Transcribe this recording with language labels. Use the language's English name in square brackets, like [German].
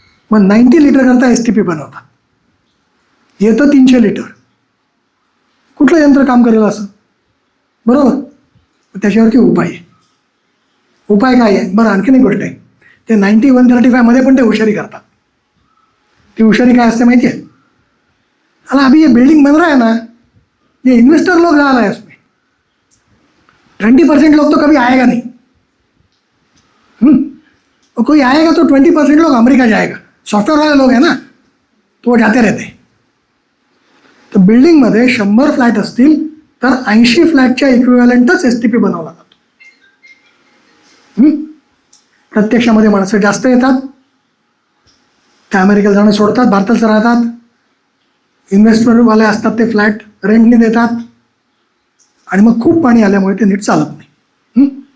[Marathi] मग 90 लिटर करता STP बनवतात. येतं 300 लिटर. कुठलं यंत्र काम करेल असं? बरोबर. त्याच्यावरती उपाय आहे. उपाय काय आहे? बरं, आणखीन एक गोष्ट आहे. ते 90 135 मध्ये पण ते हुशारी करतात. ती हुशारी काय असते माहिती आहे? [Hindi] अला अभी ये बिल्डिंग बन रहा है ना, ये इन्वेस्टर लोग डाल रहे हैं उसमें, 20% लोग तो कभी आएगा नहीं. और कोई आएगा तो 20% लोग अमेरिका जाएगा. सॉफ्टवेयर वाले लोग हैं ना, तो वो जाते रहते हैं. [Marathi] तर बिल्डिंगमध्ये 100 फ्लॅट असतील तर 80 फ्लॅटच्या इक्विव्हॅलंटच STP बनवला जातो. प्रत्यक्षामध्ये माणसं जास्त येतात, त्या अमेरिकेला जाणं सोडतात, भारतातच राहतात. इन्व्हेस्टमेंटवाले असतात, ते फ्लॅट रेंटने देतात आणि मग खूप पाणी आल्यामुळे ते नीट चालत नाही.